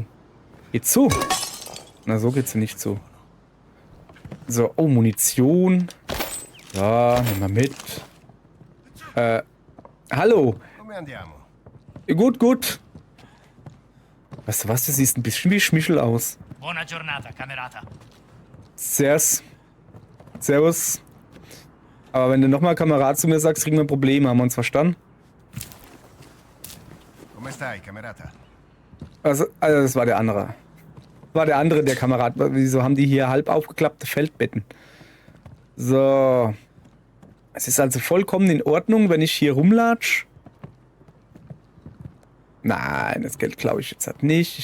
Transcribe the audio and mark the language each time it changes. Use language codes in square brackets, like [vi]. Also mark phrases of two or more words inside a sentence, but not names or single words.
[de] Geht zu. Na, so geht's nicht zu. So, oh, Munition. Ja, nehmen wir mit. Hallo. Gut, gut. Weißt du was, du siehst ein bisschen wie Schmischel aus. [it] Buona giornata, Camerata. [de] Servus. Servus. Aber wenn du nochmal Kamerad zu mir sagst, kriegen wir Probleme. Haben wir uns verstanden? [it] Come stai, Camerata? [de] Also das war der andere. War der andere, der Kamerad. Wieso haben die hier halb aufgeklappte Feldbetten? So. Es ist also vollkommen in Ordnung, wenn ich hier rumlatsch. Nein, das Geld glaube ich jetzt halt nicht.